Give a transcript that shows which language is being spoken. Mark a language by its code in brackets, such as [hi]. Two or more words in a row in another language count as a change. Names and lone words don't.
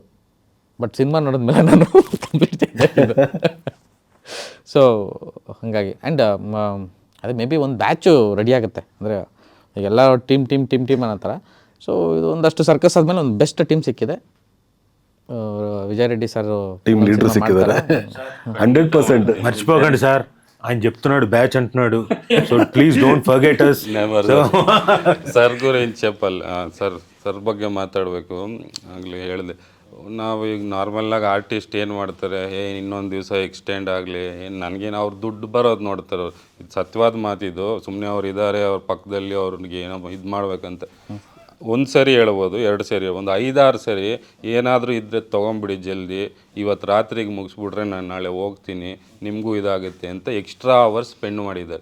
[kn] ಬಟ್ ಸಿನಿಮಾ ನೋಡಿದ್ಮೇಲೆ ನಾನು ಕಂಪ್ಲೀಟ್ ಸೊ ಹಾಗಾಗಿ. ಆ್ಯಂಡ್ ಅದೇ [en] may be [kn] ಒಂದು ಬ್ಯಾಚು ರೆಡಿ ಆಗುತ್ತೆ, ಅಂದರೆ ಈಗೆಲ್ಲ ಟೀಮ್ ಅನ್ನೋ ಥರ. ಸೊ ಇದು ಒಂದಷ್ಟು ಸರ್ಕಸ್ ಆದಮೇಲೆ ಒಂದು [en] best team [kn] ಸಿಕ್ಕಿದೆ. ವಿಜಯ್ ರೆಡ್ಡಿ ಸರ್ [en] team leader [kn] ಸಿಕ್ಕಿದ್ದಾರೆ 100%. [te] మర్చిపోకండి సార్, ఆయన చెప్తున్నాడు బ్యాచ్ అంటున్నాడు. [en] So please don't forget us. [te] ಸರ್ ಗುరించి చెప్పాలి. [kn] ಸರ್ ಬಗ್ಗೆ ಮಾತಾಡಬೇಕು. ಆಗಲಿ ಹೇಳಿದೆ, ನಾವು ಈಗ ನಾರ್ಮಲಾಗಿ ಆರ್ಟಿಸ್ಟ್ ಏನು ಮಾಡ್ತಾರೆ, ಇನ್ನೊಂದು ದಿವಸ ಎಕ್ಸ್ಟೆಂಡ್ ಆಗಲಿ, ನನಗೇನು ಅವ್ರು ದುಡ್ಡು ಬರೋದು ನೋಡ್ತಾರೆ. ಇದು ಸತ್ಯವಾದ ಮಾತಿದು. ಸುಮ್ಮನೆ ಅವ್ರು ಇದ್ದಾರೆ, ಅವ್ರ ಪಕ್ಕದಲ್ಲಿ ಅವ್ರಿಗೆ ಏನೋ ಇದು ಮಾಡ್ಬೇಕಂತ ಒಂದು ಸರಿ ಹೇಳ್ಬೋದು, 2 ಸರಿ, ಒಂದು 5-6 ಸರಿ ಏನಾದರೂ ಇದ್ದರೆ ತೊಗೊಂಬಿಡಿ ಜಲ್ದಿ, ಇವತ್ತು ರಾತ್ರಿಗೆ ಮುಗಿಸ್ಬಿಟ್ರೆ ನಾನು ನಾಳೆ ಹೋಗ್ತೀನಿ, ನಿಮಗೂ ಇದಾಗುತ್ತೆ ಅಂತ [en] extra hours spend [kn] ಮಾಡಿದ್ದಾರೆ.